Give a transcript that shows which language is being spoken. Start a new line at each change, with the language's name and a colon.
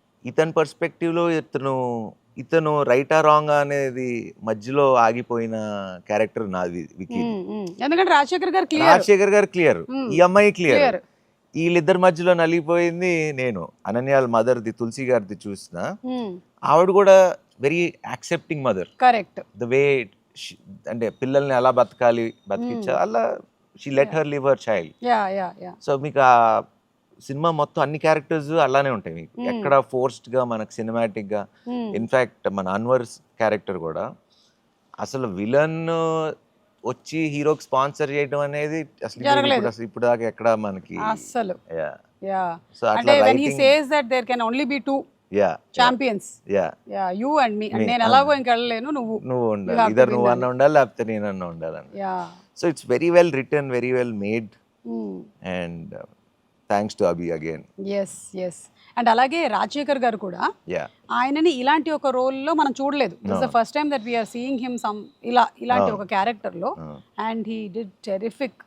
Telugu: itan perspective lo itanu right or wrong anedi మధ్యలో ఆగిపోయిన character నాది వికీ. ఎందుకంటే రాజశేఖర్ గారు క్లియర్, ఈ అమ్మాయి క్లియర్, వీళ్ళిద్దరి మధ్యలో నలిగిపోయింది నేను. అనన్యాల మదర్ది తులసి గారిది చూసిన ఆవిడ కూడా very accepting mother, correct, the way అంటే పిల్లల్ని ఎలా బతికించా అలా
English: she let her live her child.
Telugu: So మీకు ఆ సినిమా మొత్తం అన్ని క్యారెక్టర్స్ అలానే ఉంటాయి మీకు, ఎక్కడ ఫోర్స్డ్ గా మనకు సినిమాటిక్ గా. ఇన్ఫాక్ట్ మన అన్వర్ క్యారెక్టర్ కూడా అసలు విలన్ వచ్చి హీరోకి స్పాన్సర్ చేయడం అనేది అసలు ఇప్పుడు దాకా ఎక్కడ మనకి అసలు. సో అట్లా
English: when he says that there can only be two champions, you and me, and
Telugu: నేను ఎలాగో ఇంకెళ్ళలేను, నువ్వు ఉండాలి, ఇద్దరు నువ్వు అన్న ఉండాలి లేకపోతే నేనన్నా ఉండాలని.
English: So it's very well written, very well made, and thanks to Abhi again. Yes.
Telugu: And అలాగే రాజశేఖర్ గారు కూడా ఆయనని ఇలాంటి ఒక రోల్ లో మనం చూడలేదు.
English: this the first time that we are seeing him some
Telugu: ఇలాంటి ఒక క్యారెక్టర్ లో,
English: And he did terrific.